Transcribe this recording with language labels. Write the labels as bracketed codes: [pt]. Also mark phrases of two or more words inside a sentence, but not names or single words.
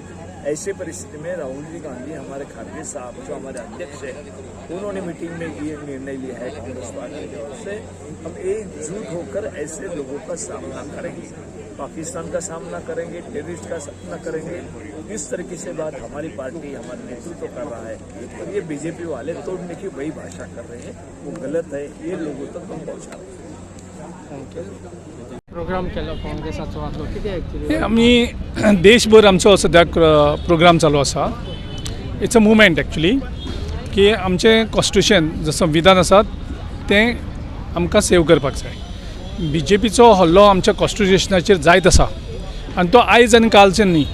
[hi] ऐसे परिस्थिति में राहुल जी गांधी हमारे खड़गे साहब जो हमारे अध्यक्ष है, उन्होंने मीटिंग में ये निर्णय लिया है कांग्रेस पार्टी की ओर से, हम एकजुट होकर ऐसे लोगों का सामना करेंगे, पाकिस्तान का सामना करेंगे, टेररिस्ट का सामना करेंगे। इस तरीके से बात हमारी पार्टी हमारा नेतृत्व कर रहा है और ये बीजेपी वाले तोड़ने की वही भाषा कर रहे हैं, वो गलत है। ये लोगों तक हम पहुँचा रहे हैं। [kok] प्रोग्राम केलो काँग्रेसाचो आसलो कितें एक्चुअली आमी देशभर आमचो सद्याक प्रोग्राम चालू आसा. [en] it's a movement actually [kok] की आमचें कॉन्स्टिट्यूशन जो संविधान आसा तें आमकां सेव करपाक जाय. बीजेपीचो हल्लो आमच्या कॉन्स्टिट्यूशनाचेर जायत आसा आनी तो आयज आनी कालच्यान न्ही.